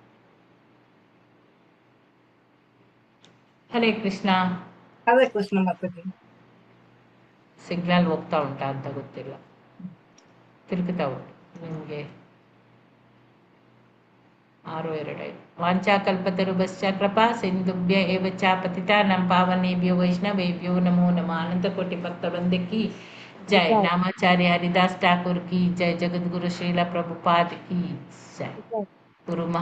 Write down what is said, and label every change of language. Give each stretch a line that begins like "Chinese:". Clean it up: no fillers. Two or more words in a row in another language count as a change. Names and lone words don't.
Kannada: ಹರೇ ಕೃಷ್ಣ. ಹರೇ ಕೃಷ್ಣ ಮಾತಾಜಿ. ಸಿಗ್ನಲ್ ಹೋಗ್ತಾ ಉಂಟಾ ಅಂತ ಗೊತ್ತಿಲ್ಲ, ತಿರುಗುತ್ತಾ ಉಂಟು ನಿಮಗೆ.
Sanskrit: 6:2 ವಾಂಚಾಕಲ್ಪತರುಭ್ಯಶ್ಚ ಕೃಪಾ ಸಿಂಧುಭ್ಯ ಏವ ಚ ಪತಿತಾನಾಂ ಪಾವನೇಭ್ಯೋ ವೈಷ್ಣವೇಭ್ಯೋ ನಮೋ ನಮಃ.
Kannada: ಅನಂತಕೋಟಿ ಭಕ್ತ ವೃಂದಕ್ಕೆ ಜೈ. ನಾಮಾಚಾರ್ಯ ಹರಿದಾಸ್ ಠಾಕೂರ್
Hindi: की जय. जगद्गुरु श्रीला प्रभुपाद की जय. गुरु महा